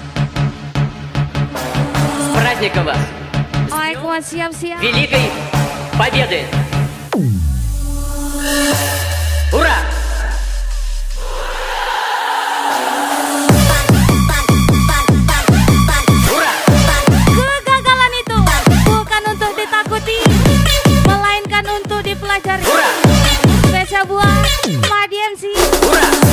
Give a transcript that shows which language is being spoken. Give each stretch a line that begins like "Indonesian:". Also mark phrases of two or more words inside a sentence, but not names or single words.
Russian: С праздником вас!
Indonesian: Ay, kuat siap-siap.
Russian: Великой победы! Ура! Uра!
Indonesian: Kegagalan itu bukan untuk ditakuti, melainkan untuk dipelajari.
Russian: Ura!
Indonesian: Spesial buat Madiensi.
Russian: Ura!